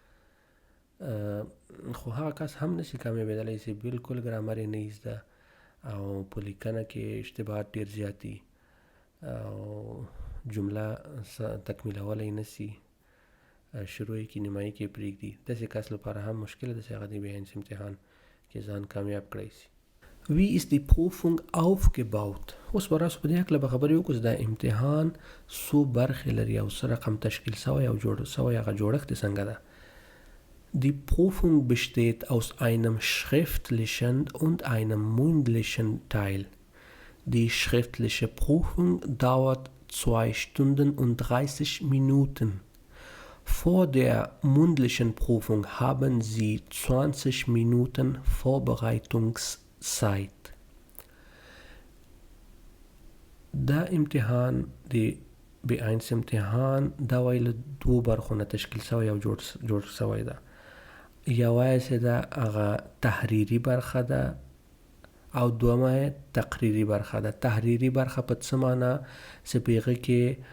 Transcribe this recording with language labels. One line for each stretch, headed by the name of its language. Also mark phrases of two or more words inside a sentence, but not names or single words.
Pashto: خو هغه کس هم نشي کامیابېدلی چې بالکل ګرامر یې نه زده او په لیکنه کې اشتباهات ډېر زیات دي او جمله تکمیلولی نشي شروع یې کړي نیمایي کې پرېږدي داسې کس لپاره هم مشکله ده چې هغه د B1 امتحان کې ځان کامیاب کړی شي
German: Wie ist die Prüfung aufgebaut?
Pashto: اوس به راسو په دې هکله به خبرې وکړو چې دا امتحان څو برخې لري او څه رقم تشکیل سوی او جوړ سوی هغه جوړښت یې څنګه ده
German: Die Prüfung besteht aus einem schriftlichen und einem mündlichen Teil. Die schriftliche Prüfung dauert 2 Stunden und 30 Minuten. Vor der mündlichen Prüfung haben Sie 20 Minuten Vorbereitungszeit.
Pashto: دا امتحان د B1 امتحان دا وایي له 2 برخو نه تشکیل سوی او جوړ سوی ده یوایسې ده هغه تحریري برخه ده او دومه تقریري برخه ده تحریري برخه په څه معنا چې په هغه کې